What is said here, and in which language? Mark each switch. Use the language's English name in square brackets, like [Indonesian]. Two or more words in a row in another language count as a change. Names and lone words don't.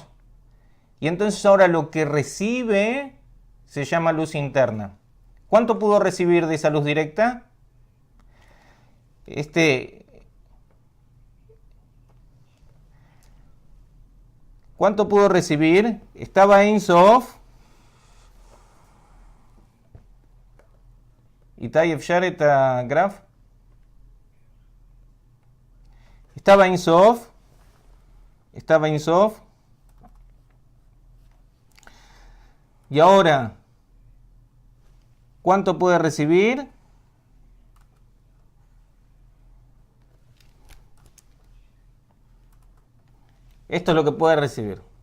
[Spanish] Y entonces ahora lo que recibe se llama luz interna. ¿Cuánto pudo recibir de esa luz directa? ¿Cuánto pudo recibir? Estaba Ein Sof. [Hebrew] איתי אפשר את הגרף? [Spanish] Estaba Ein Sof. Estaba Ein Sof. Y ahora, ¿cuánto puede recibir? Esto es lo que puede recibir.